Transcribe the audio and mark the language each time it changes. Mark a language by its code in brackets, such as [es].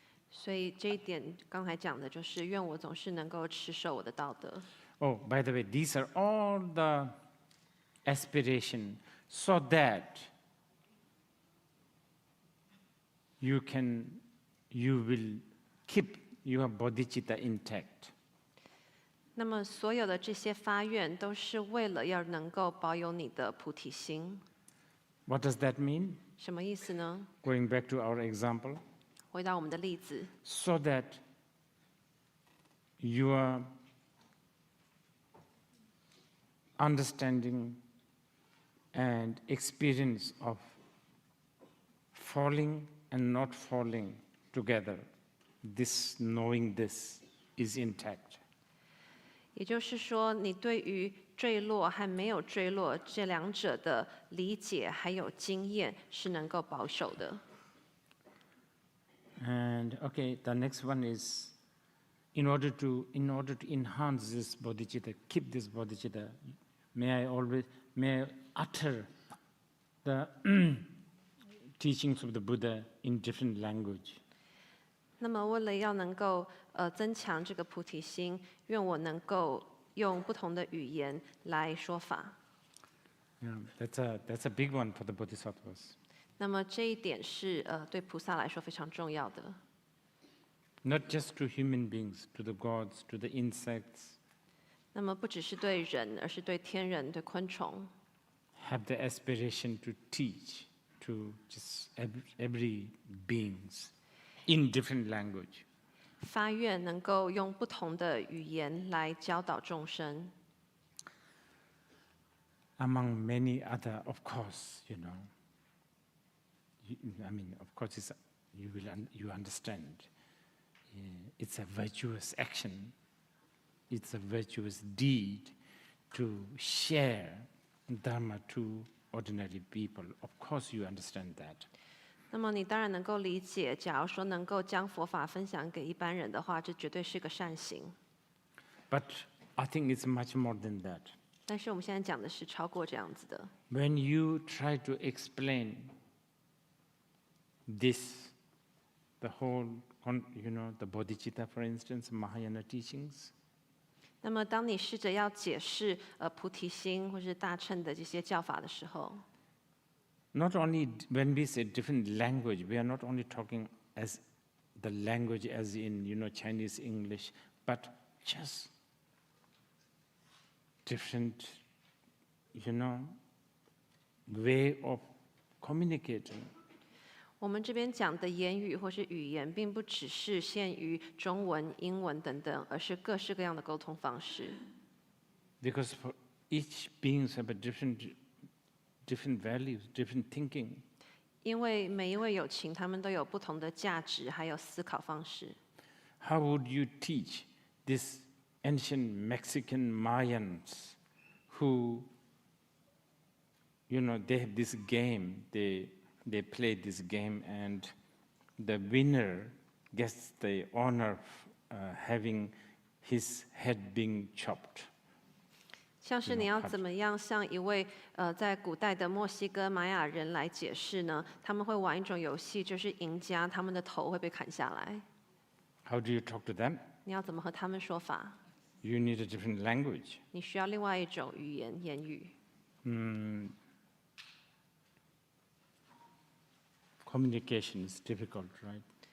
[zh] 所以这一点刚才讲的就是愿我总是能够持守我的道德。 [en] Oh, by the way, these are all the aspiration so that you will keep your bodhicitta intact. [zh] 那么所有的这些发愿都是为了要能够保有你的菩提心。 [en] What does that mean? [zh] 什么意思呢？ [en] Going back to our example, [zh] 回到我们的例子， [en] so that your understanding and experience of falling and not falling together, this knowing this is intact. [zh] 也就是说，你对于坠落和没有坠落这两者的理解还有经验是能够保守的。 [en] And okay, the next one is in order to enhance this bodhicitta, keep this bodhicitta, may I utter the teachings of the Buddha in different language. [zh] 那么，为了要能够增强这个菩提心，愿我能够用不同的语言来说法。 [en] Yeah, that's a big one for the bodhisattvas. [zh] 那么这一点是对菩萨来说非常重要的。 [en] Not just to human beings, to the gods, to the insects. [zh] 那么不只是对人，而是对天人、对昆虫。 [en] Have the aspiration to teach to just every beings in different language. [zh] 发愿能够用不同的语言来教导众生。 [en] Among many other, of course, I mean, of course, you understand. It's a virtuous action. It's a virtuous deed to share Dharma to ordinary people. Of course, you understand that. [zh] 那么你当然能够理解，假如说能够将佛法分享给一般人的话，这绝对是个善行。 [en] But I think it's much more than that. [zh] 但是我们现在讲的是超过这样子的。 [en] When you try to explain this, the whole the bodhicitta, for instance, Mahayana teachings. [zh] 那么，当你试着要解释菩提心或是大乘的这些教法的时候， [en] Not only when we say different language, we are not only talking as the language as in, Chinese, English, but just different, way of communicating. [zh] 我们这边讲的言语或是语言，并不只是限于中文、英文等等，而是各式各样的沟通方式。 [en] Because for each beings have a different values, different thinking. [zh] 因为每一位有情，他们都有不同的价值，还有思考方式。 [en] How would you teach these ancient Mexican Mayans who, they have this game, they play this game, and the winner gets the honor of having his head being chopped. [zh] 像是你要怎么样向一位在古代的墨西哥玛雅人来解释呢？他们会玩一种游戏，就是赢家他们的头会被砍下来。 [en] How do you talk to them? [zh] 你要怎么和他们说法？ [en] You need a different language. [zh] 你需要另外一种语言言语。 [en] Communication is difficult, right?